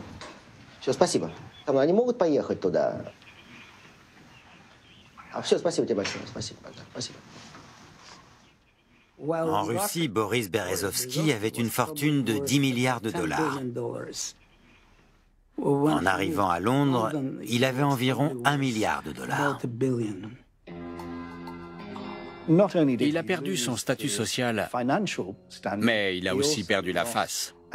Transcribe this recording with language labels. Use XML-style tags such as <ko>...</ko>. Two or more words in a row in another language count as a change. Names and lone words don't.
<ru>Все, спасибо. Там они могут поехать туда? Все, спасибо тебе большое. Спасибо. Спасибо.</ru> <fr>En Russie, Boris Berezovsky avait une fortune de 10 milliards de dollars. En arrivant à Londres, il avait environ 1 milliard de dollars. Il a perdu son statut social, mais il a aussi perdu la face.</fr>